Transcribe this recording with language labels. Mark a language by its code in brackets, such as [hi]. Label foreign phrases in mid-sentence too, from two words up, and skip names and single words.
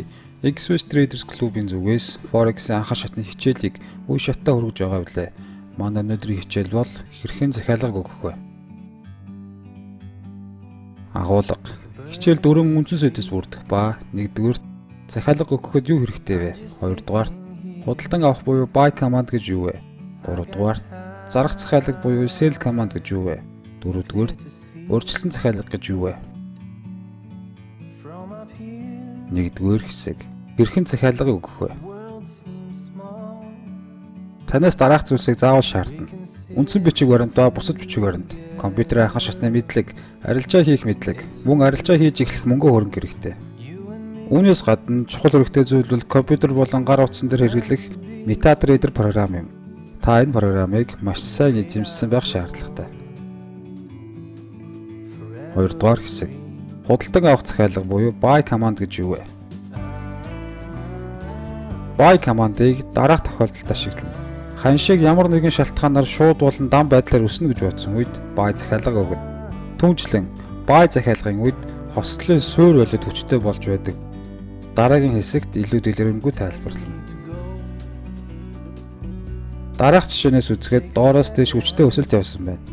[mn] XS Traders Club-ийн зүгээс Forex-ийн анхаар шатны хичээлийг үе шаттай хүргэж байгаа билээ. Манай өнөөдрийн хичээл бол хэрхэн захиалга өгөх вэ? Агуулга. Хичээл 4 үндсэн сэдвээс бүрдэх ба 1-р захиалга өгөхөд юу хэрэгтэй вэ? 2-р худалдан авах буюу [en] buy command [mn] гэж юу вэ? 3-р зарах захиалга буюу [en] sell command [mn] гэж юу вэ? 4-р өөрчлөлт захиалга гэж юу вэ? 1-р хэсэг. Хэрхэн захиалга өгөх вэ? Танаас дараах зүйлсийг заавал шаардна. Үндсэн бичиг баримт ба бусад бичиг баримт, компьютерийн анхаар шатны мэдлэг, арилжаа хийх мэдлэг, мөн арилжаа хийж эхлэх мөнгө хөрөнгө хэрэгтэй. Үүнээс гадна чухал хэрэгтэй зүйл бол компьютер болон гар утсан дээр хэрэглэх MetaTrader програм юм. Та энэ програмыг маш сайн эзэмшсэн байх шаардлагатай. 2-р хэсэг. Худалдан авах захиалга буюу [en] buy command [mn] гэж юу вэ? [en] Buy command-ыг [mn] дараах тохиолдолд ашиглана. Ханшийг ямар нэгэн шалтгаанаар шууд болон дан байдлаар өснө гэж бодсон үед buy захиалга өгнө. Түүнчлэн buy захиалгын үед хослолын суурь болоод хүчтэй болж байдаг. Дараагийн хэсэгт илүү дэлгэрэнгүй тайлбарлана. Дараах жишээнээс үзэхэд доороос дээш хүчтэй өсөлт явсан байна.